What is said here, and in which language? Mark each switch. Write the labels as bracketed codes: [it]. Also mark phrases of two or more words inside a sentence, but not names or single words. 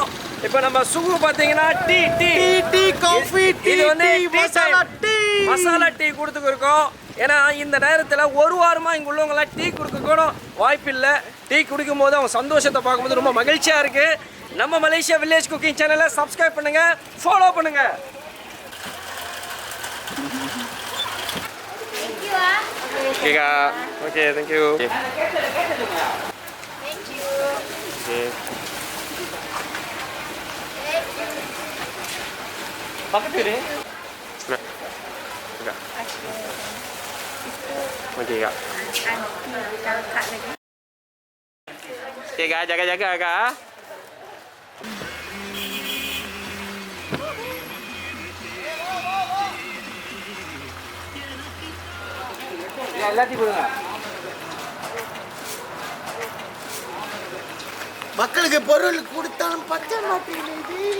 [ta] இப்போ நம்ம சுகு பார்த்தீங்கன்னா [en] tea coffee [ta] இது வந்து மசாலா டீ கொடுத்துருக்கோம். ஏன்னா இந்த நேரத்தில் ஒரு வாரமாக இங்கே உள்ளவங்களாம் டீ கொடுக்க கூட வாய்ப்பு இல்லை. டீ குடிக்கும் போது அவங்க சந்தோஷத்தை பார்க்கும்போது ரொம்ப மகிழ்ச்சியாக இருக்குது. நம்ம மலேசியா வில்லேஜ் குக்கிங் சேனலை சப்ஸ்கிரைப் பண்ணுங்கள், ஃபாலோ பண்ணுங்கள். [en] Thank you, ah. Okay kak. Okay, thank you. Okay. Thank you. Okay. [ms] Pakai tu deh. Nak. Kak. Okay kak. Okay kak, jaga-jaga kak. [ta] எல்லாத்தையும் கொடுங்க. மக்களுக்கு பொருள் கொடுத்தாலும் பச்சை மாட்டேங்குது.